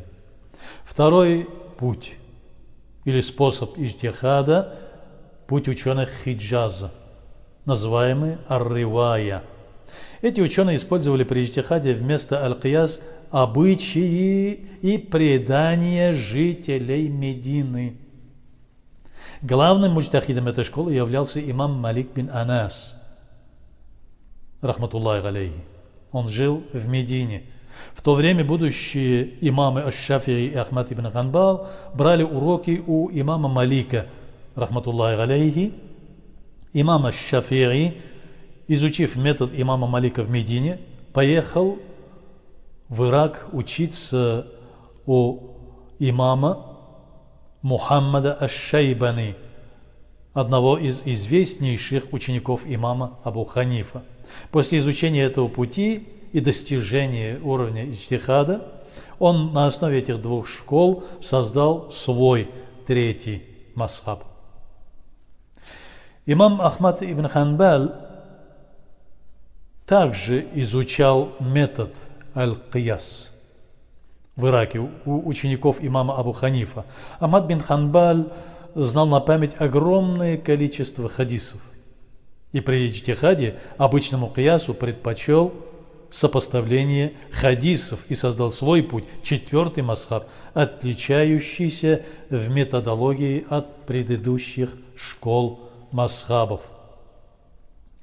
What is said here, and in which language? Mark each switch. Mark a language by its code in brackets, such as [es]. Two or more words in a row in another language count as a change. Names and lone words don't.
[ru] Второй путь или способ иджтихада – путь ученых Хиджаза, называемый ар-Ривая. Эти ученые использовали при иджтихаде вместо аль-Кияс обычаи и предания жителей Медины. Главным муджтахидом этой школы являлся имам Малик бин Анас, [ar] رحمة الله عليه. [ru] Он жил в Медине. В то время будущие имамы аш-Шафии и Ахмад ибн Ханбал брали уроки у имама Малика, [ar] رحمة الله عليه. [ru] Имам аш-Шафии, изучив метод имама Малика в Медине, поехал в Ирак учиться у имама Мухаммада аш-Шайбани, одного из известнейших учеников имама Абу Ханифа. После изучения этого пути и достижения уровня иджтихада, он на основе этих 2 школ создал свой 3-й масхаб. Имам Ахмад ибн Ханбал также изучал метод аль-Кияс в Ираке у учеников имама Абу Ханифа. Ахмад бин Ханбаль знал на память огромное количество хадисов и при иджтихаде обычному киясу предпочел сопоставление хадисов и создал свой путь, 4-й масхаб, отличающийся в методологии от предыдущих школ масхабов.